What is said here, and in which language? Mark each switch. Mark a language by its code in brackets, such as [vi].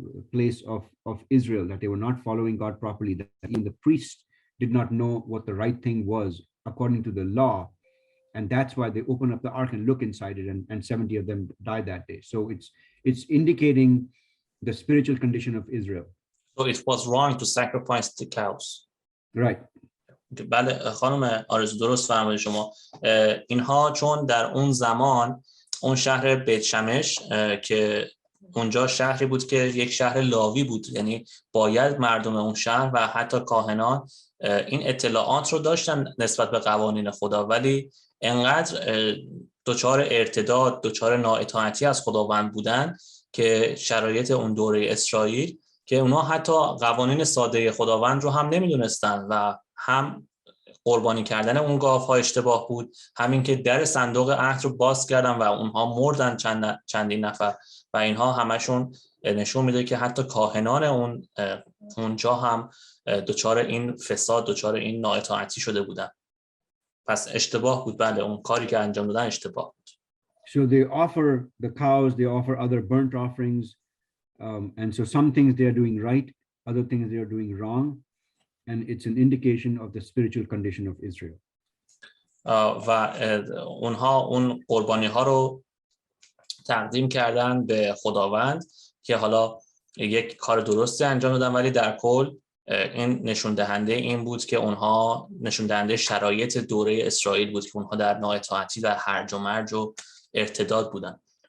[en] place of Israel, that they were not following God properly, that even the priests did not know what the right thing was according to the law, and that's why they open up the ark and look inside it, and 70 of them died that day. So it's indicating the spiritual condition of Israel. So it was wrong to sacrifice the cows. Right. [fa] بله خانم آرزو درست فرمایید شما. اینها چون در اون زمان اون شهر بیت شمش که اونجا شهری بود که یک شهر لاوی بود، یعنی باید مردم اون شهر و حتی کاهنان این اطلاعات رو داشتن نسبت به قوانین خدا، ولی انقدر دچار ارتداد، دچار نااطاعتی از خداوند بودن که شرایط اون دوره اسرائیل که اونا حتی قوانین ساده خداوند رو هم نمیدونستن و هم قربانی کردن اون گاوها اشتباه بود، همین که در صندوق عهد رو باز کردن و اونها مردن چندین نفر و اینها همشون نشون میده که حتی کاهنان اونجا هم دچار این فساد، دچار این نااطاعتی شده بودن. پس اشتباه بود، بله اون کاری که انجام دادن اشتباه بود. [en] So they offer the cows, they offer other burnt offerings, and so some things they are doing right, other things they are doing wrong, and it's an indication of the spiritual condition of Israel. [fa] و اونها اون قربانی ها رو تقدیم کردن به خداوند که حالا یک کار درستی انجام دادن، ولی در کل این نشون دهنده این بود که اونها نشون دهنده شرایط دوره اسرائیل بود که اونها در نااطاعتی و هرج و مرج و ارتداد بودن.